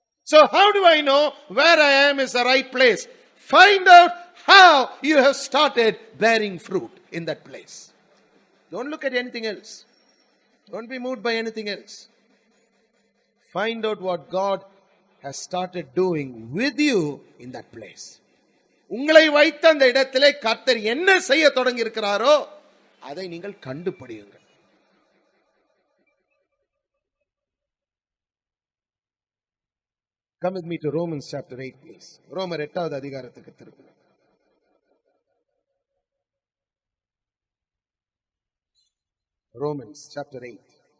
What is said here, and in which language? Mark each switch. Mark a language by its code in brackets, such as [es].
[en] So how do I know where I am is the right place? Find out how you have started bearing fruit in that place. Don't look at anything else. Don't be moved by anything else. Find out what God has started doing with you in that place. [ta] உங்களை வைத்த அந்த இடத்திலே கர்த்தர் என்ன செய்ய தொடங்கி இருக்கிறாரோ அதை நீங்கள் கண்டுபிடியுங்கள். [en] Come with me to Romans chapter 8, please. [ta] ரோமர் 8வது அதிகாரத்துக்கு திருப்புங்கள். [en] Romans chapter 8.